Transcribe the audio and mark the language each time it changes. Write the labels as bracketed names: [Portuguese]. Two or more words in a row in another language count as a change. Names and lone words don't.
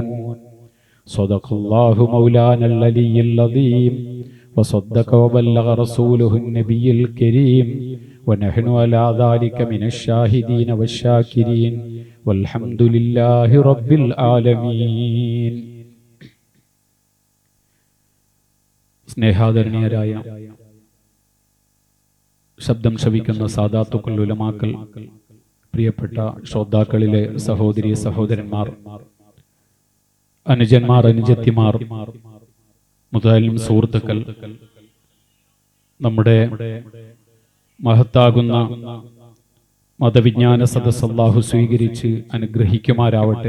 [Arabic] صدق الله مولانا العلي العظيم وصدق وبلغ رسوله النبي الكريم ونحن على ذلك من الشاهدين والشاكرين والحمد لله رب العالمين. [Malayalam] സ്നേഹാദരണീയരായ ശബ്ദം ശ്രവിക്കുന്ന സാദാത്തുക്കൾ, ഉലമാക്കൾ, പ്രിയപ്പെട്ട ശ്രോതാക്കളിലെ സഹോദരി സഹോദരന്മാർ, അനുജന്മാർ, അനുജത്തിമാർ, മുതലും സുഹൃത്തുക്കൾ, നമ്മുടെ മഹത്താകുന്ന മതവിജ്ഞാന സദസ്സ് അല്ലാഹു സ്വീകരിച്ച് അനുഗ്രഹിക്കുമാരാവട്ടെ.